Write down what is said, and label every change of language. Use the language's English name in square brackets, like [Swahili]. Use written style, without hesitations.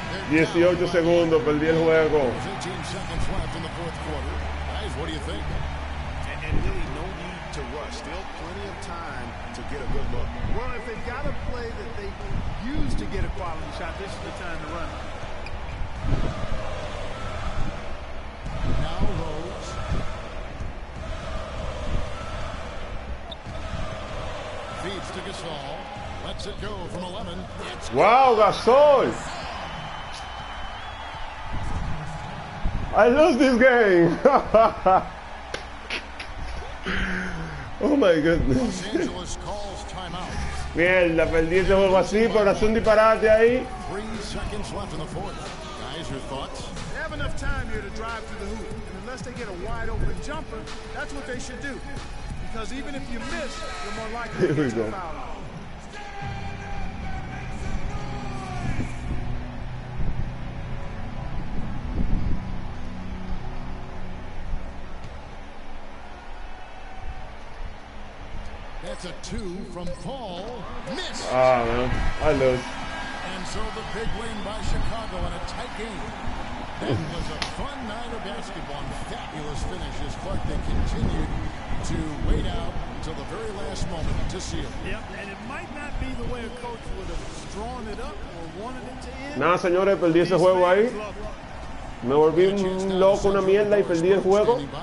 [Spanish] 18 segundos, perdí el juego. [English] 15 seconds left in the fourth quarter. Guys, what do you think? And really no need to rush. Still plenty of time to get a good look. Well, if they've got a play that they use to get a quality shot, this is the time to run. Now Rose. Feeds to Gasol. Lets it go from 11. It's Wow, Gasol. I lost this game. Oh my goodness. Los Angeles calls timeout. [Spanish] Mierda, perdí ese juego así por hacer un disparate ahí. [English] 3 seconds left in the fourth. Guys, your thoughts? They have enough time here to drive through the hoop. And unless they get a wide open jumper, that's what they should do. Because even if you miss, you're more likely to get a foul. That's a 2 from Paul. Miss. Ah, man, I lose. And so the big win by Chicago in a tight game. That was a fun night of basketball. Fabulous finishes, but they continued to wait out until the very last moment to seal. Yep, and it might not be the way a coach would have drawn it up or wanted it to end. [Spanish] Nada, señores, perdí ese juego ahí. Me volví un loco, una mierda y perdí el juego.